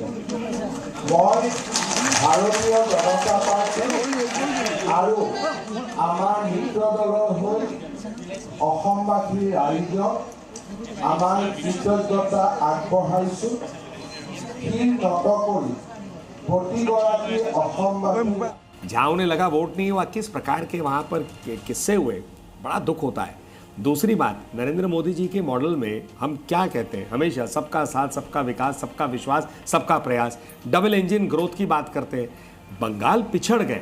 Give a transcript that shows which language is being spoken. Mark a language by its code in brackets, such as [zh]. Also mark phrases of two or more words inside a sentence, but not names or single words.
[as] মই ভাৰতীয় জনতা পাৰ্টি আৰু আমাৰ মিত্ৰ দলৰ হৈ অসমবাসী ৰাইজক আমাৰ কৃতজ্ঞতা আগবঢ়াইছোঁ। শিৰ নত কৰি প্ৰতিগৰাকী অসমবাসী [hi] जहाँ उन्हें लगा वोट नहीं हुआ, किस प्रकार के वहाँ पर किस्से हुए, बड़ा दुख होता है। दूसरी बात, नरेंद्र मोदी जी के मॉडल में हम क्या कहते हैं, हमेशा सबका साथ, सबका विकास, सबका विश्वास, सबका प्रयास, [en] double engine growth [hi] की बात करते हैं। बंगाल पिछड़ गए।